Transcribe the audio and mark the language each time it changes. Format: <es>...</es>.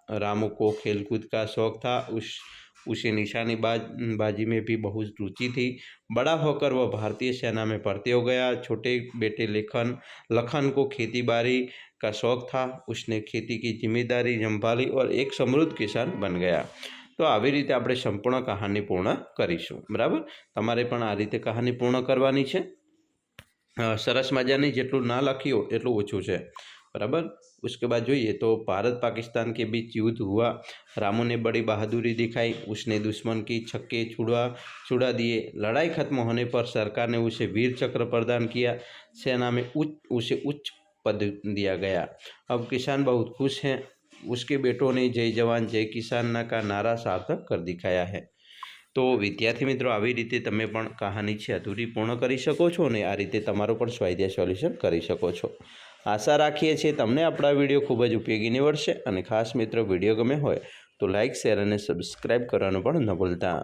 <hi>रामू को खेलकूद का शौक था, उसे निशानेबाजी में भी बहुत रुचि थी। बड़ा होकर वह भारतीय सेना में भर्ती हो गया। छोटे बेटे लखन को खेती बाड़ी का शौक था, उसने खेती की जिम्मेदारी संभाली और एक समृद्ध किसान बन गया।</hi> <gu>तो આવી રીતે આપણે સંપૂર્ણ કહાની પૂર્ણ કરીશું, બરાબર। તમારે પણ આ રીતે કહાની પૂર્ણ કરવાની છે। સરસ મજાની, જેટલું ના લખ્યું એટલું ઓછું છે, बराबर।</gu> <hi>उसके बाद જોઈએ तो भारत पाकिस्तान के बीच युद्ध हुआ। रामू ने बड़ी बहादुरी दिखाई, उसने दुश्मन की छक्के छुड़ा दिए। लड़ाई खत्म होने पर सरकार ने उसे वीर चक्र प्रदान किया। सेना में उसे उच्च पद दिया गया। अब किसान बहुत खुश हैं। उसके बेटों ने जय जवान जय किसान का नारा सार्थक कर दिखाया है। तो विद्यार्थी मित्रों</hi> <gu>આવી રીતે તમે પણ કહાની છે અધૂરી પૂર્ણ કરી શકો છો અને આ રીતે તમારો પણ સ્વાધ્યાય સોલ્યુશન કરી શકો છો। આશા રાખીએ છીએ તમને આપણા વિડીયો ખૂબ જ ઉપયોગી નીવડશે અને ખાસ મિત્રો વિડીયો ગમે હોય તો લાઇક, શેર અને સબસ્ક્રાઇબ કરવાનું પણ ન ભૂલતા।</gu>